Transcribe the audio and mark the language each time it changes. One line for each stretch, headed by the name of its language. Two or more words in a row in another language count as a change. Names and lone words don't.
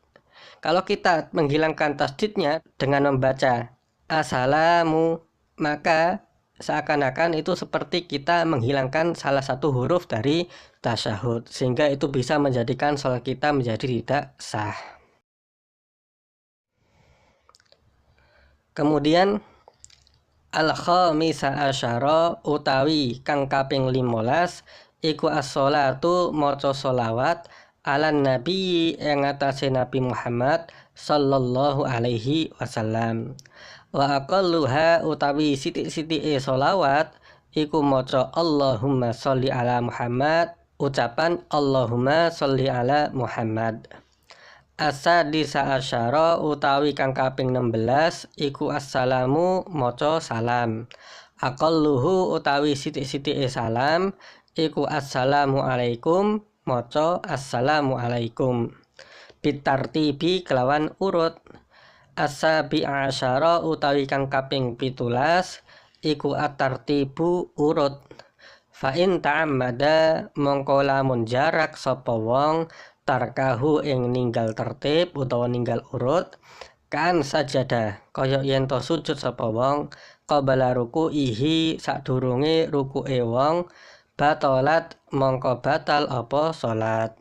Indonesian: Kalau kita menghilangkan tasdidnya dengan membaca assalamu, maka seakan-akan itu seperti kita menghilangkan salah satu huruf dari tasyahud, sehingga itu bisa menjadikan sholat kita menjadi tidak sah.
Javanese: Kemudian
Arabic: الخامسة عشرة
Javanese: utawi kang kaping 15 iku as-sholatu maca sholawat
Arabic: على النبي
Javanese: yang atase Nabi Muhammad
Arabic: صلى الله عليه وسلم. وأقلها
Javanese: utawi sithik-sithike sholawat iku maca
Arabic: اللهم صل على محمد,
Javanese: ucapan
Arabic: اللهم صل على محمد. السادسة عشرة
Javanese: utawi kang kaping 16 iku assalamu maca salam. Aqalluhu utawi sithik-sithike salam iku
Arabic: السلام عليكم
Javanese: maca
Arabic: السلام عليكم.
Javanese: Bitartibi kelawan urut.
Arabic: السابعة عشرة
Javanese: utawi kang kaping 17 iku at-tartibu urut.
Arabic: فإن تعمد
Javanese: mongko lamun jarak sapa wong tarkahu ing ninggal tertib utawa ninggal urut
Arabic: كأن سجد
Javanese: kaya yen to sujud sapa wong
Arabic: قبل ركوعه
Javanese: sadurunge ruku'e wong batalat mongko batal apa salat.